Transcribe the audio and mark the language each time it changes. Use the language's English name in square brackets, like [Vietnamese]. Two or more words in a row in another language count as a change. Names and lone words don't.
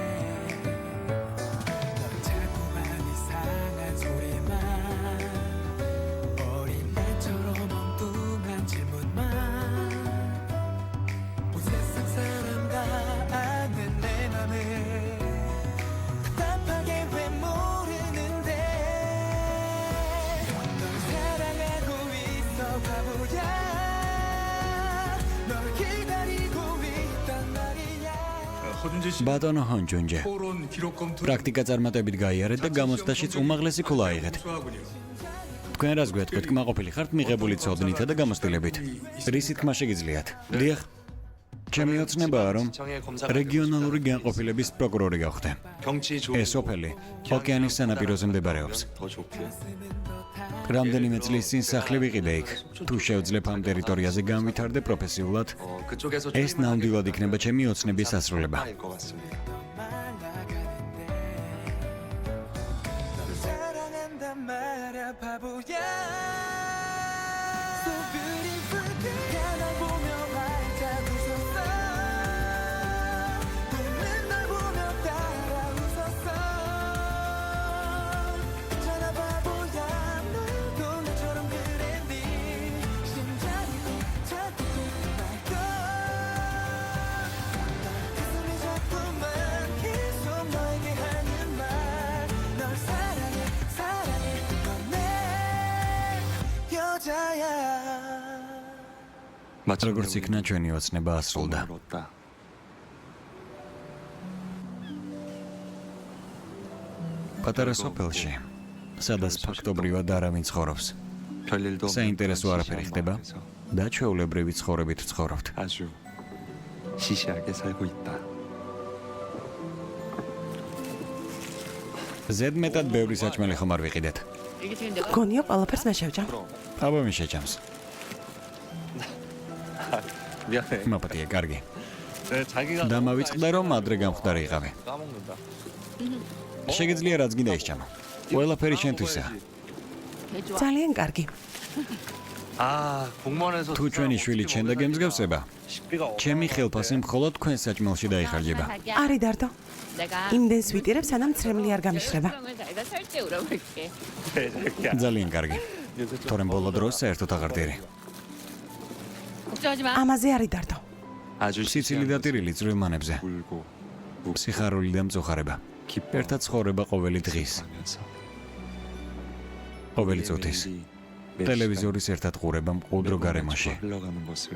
[Korean] 넌 자꾸만 이상한 소리만 어린애처럼 엉뚱한 질문만 온 세상 사람 다 아는 내 맘을 답답하게 왜 모르는데 널 사랑하고 있어 바보야 널 기다리고 있단 말이야 허준재 씨 [Georgian] ბატონო ჰონჯუნჯე [Korean] 토론 기록 검토 [Georgian] პრაქტიკა წარმატებით გაიარეთ და გამოცდაშიც უმაღლესი ქულა აიღეთ. თქვენ რას გვეტყვით, კმაყოფილი ხართ მიღებული ცოდნითა და გამოცდილებით? რისი თქმა შეგიძლიათ? დიახ. ჩემი ოცნებაა, რომ რეგიონალური განყოფილების პროკურორი გავხდე. [Korean] 경치 좋은 [Georgian] ეს ოფელი ოკეანის სანაპიროზე მდებარეობს. [Korean] 더 좋고 [Georgian] რამდენიმე წლის წინ სახლი ვიყიდე იქ. თუ შევძლებ ამ ტერიტორიაზე განვითარდე პროფესიულად, [Korean] 그쪽에서 [Georgian] ეს ნამდვილად იქნება ჩემი ოცნების დასრულება. [Korean] 것 같습니다. 널 사랑한단 말야 바보야 [English] So beautiful girl [Korean] 날 보며 활짝 웃었어 웃는 널 보며 따라 웃었어 있잖아 바보야 너도 나처럼 그랬니 심장이 차갑게 날걸 가슴이 자꾸만 계속 너에게 하는 말 널 사랑해 사랑해 넌 내 여자야 [Georgian] როგორც იქნა ჩვენი ოცნება ასრულდა. [Korean] 얻다. [Georgian] პატარა სოფელში, სადაც ფაქტობრივად არავინ ცხოვრობს. [Korean] 별일도 [Georgian] საინტერესო არაფერი ხდება და ჩვეულებრივი ცხოვრებით ვცხოვრობთ. [Korean] 아주 시시하게 살고 있다. [Georgian] ზედმეტად ბევრი საჭმელი ხომ არ ვიყიდეთ. [Korean] 이게 지금 내가 [Georgian] გონია ყველაფერს მე შევჭამ. აბა მე შეჭამს. [Korean] 미안해. [Georgian] მაპატია, კარგი. [Korean] 자기가 [Georgian] დამავიწყდა რომ ადრე გამხდარი იყავი. [Korean] 까먹는다. [Georgian] შეგიძლია რაც გინდა ისჭამო. ყველაფერი შენთვისაა. [Korean] 개좋아. [Georgian] ძალიან კარგი. [Korean] 아, 공무원에서 [Georgian] თუ ჩვენი შვილი ჩენ და გემსგავსება, [Korean] 식비가 [Georgian] ჩემი ხელფასი მხოლოდ თქვენ საჭმელში დაიხარჯება. არი დარდო. [Korean] 내가 [Georgian] იმდენს ვიტირებ, სანამ ცრემლი არ გამიშრება. [Korean] 정을 다해서 설제 울어볼게. [Georgian] ძალიან კარგი. თორემ ბოლო დროს საერთოდ აღარ დირი. [Korean] 걱정하지 마. [Georgian] ამაზე არი დარდო. [Korean] 아주 [Georgian] სიცილი და ტირილი წვრილმანებზე. [Korean] 울고 [Georgian] სიხარული და მწუხარება. ერთად ცხოვრება ყოველი დღის, [Korean] 하면서 [Georgian] ყოველი წუთის. ტელევიზორის ერთად ყურება მყუდრო გარემოში. [Korean] 흘러가는 모습을